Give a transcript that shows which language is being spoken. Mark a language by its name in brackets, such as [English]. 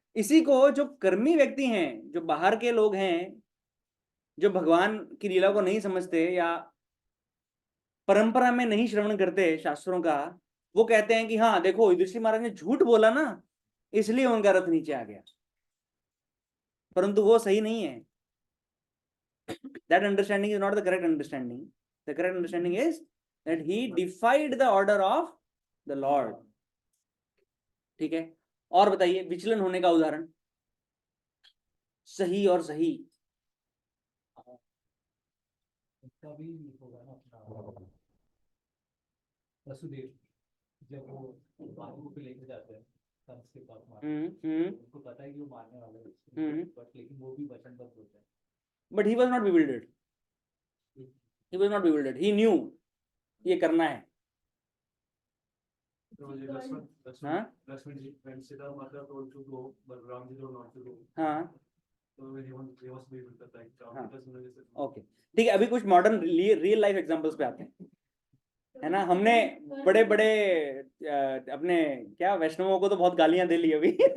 [Hindi] इसी को जो कर्मी व्यक्ति हैं, जो बाहर के लोग हैं, जो भगवान की लीला को नहीं समझते या परंपरा में नहीं श्रवण करते शास्त्रों का, वो कहते हैं कि हाँ देखो युधिष्ठिर महाराज ने झूठ बोला ना, इसलिए उनका रथ नीचे आ गया, परंतु वो सही नहीं है। [English] That understanding is not the correct understanding. The correct understanding is that he defied the order of the Lord. [Hindi] ठीक है, और बताइए विचलन होने का उदाहरण, सही और सही। इसका भी होगा ना अपना वसुदेव, जब वो बाबू को लेकर जाते हैं कंस के पास मारने, उनको पता है कि वो मारने वाले हैं, बट लेकिन वो भी वचनबद्ध होते हैं। [English] But he was not bewildered. He was not bewildered. He knew [Hindi] ये करना है। हाँ, [English] Lakshman ji when Sita Mata told to go, but Ram ji told not to go. [Hindi] हाँ, [English] So he was be with the like [Hindi] हाँ, because उन्होंने जैसे okay, ठीक है। अभी कुछ मॉडर्न रियल लाइफ एग्जांपल्स पे आते हैं, है ना? हमने बड़े बड़े अपने क्या वैष्णवों को तो बहुत गालियां दे ली अभी।